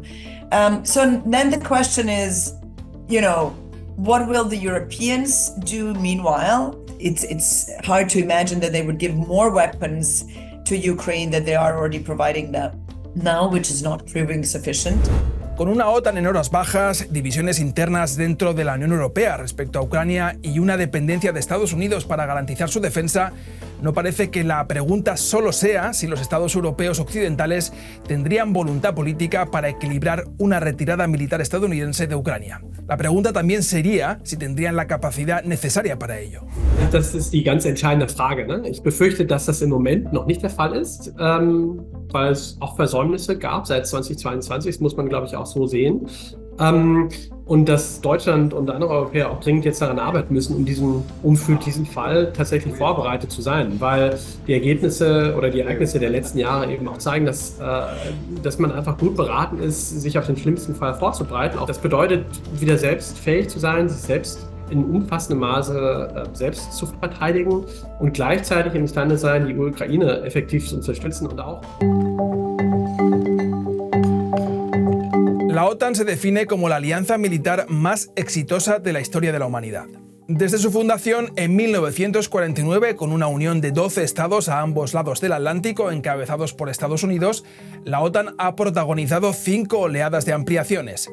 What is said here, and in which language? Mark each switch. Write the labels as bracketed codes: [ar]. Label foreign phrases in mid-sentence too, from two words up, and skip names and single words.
[en] So then the question is, what will the Europeans do meanwhile? It's hard to imagine that they would give more weapons to Ukraine that they are already providing now, which is not proving sufficient. [es] Con una OTAN en horas bajas, divisiones internas dentro de la Unión Europea respecto a Ucrania y una dependencia de Estados Unidos para garantizar su defensa, no parece que la pregunta solo sea si los Estados europeos occidentales tendrían voluntad política para equilibrar una retirada militar estadounidense de Ucrania. La pregunta también sería si tendrían la capacidad necesaria para ello. [de] Das ist die ganz entscheidende Frage, ne? Ich befürchte, dass das im Moment noch nicht der Fall ist, weil es auch Versäumnisse gab seit 2022, das muss man, glaube ich, auch so sehen. Und dass Deutschland und andere Europäer auch dringend jetzt daran arbeiten müssen, um für diesen Fall tatsächlich vorbereitet zu sein, weil die Ergebnisse oder die Ereignisse der letzten Jahre eben auch zeigen, dass man einfach gut beraten ist, sich auf den schlimmsten Fall vorzubereiten. Auch das bedeutet, wieder selbst fähig zu sein, sich selbst in umfassendem Maße selbst zu verteidigen und gleichzeitig imstande sein, die Ukraine effektiv zu unterstützen und auch. [es] La OTAN se define como la alianza militar más exitosa de la historia de la humanidad. Desde su fundación en 1949, con una unión de 12 estados a ambos lados del Atlántico encabezados por Estados Unidos, la OTAN ha protagonizado 5 oleadas de ampliaciones.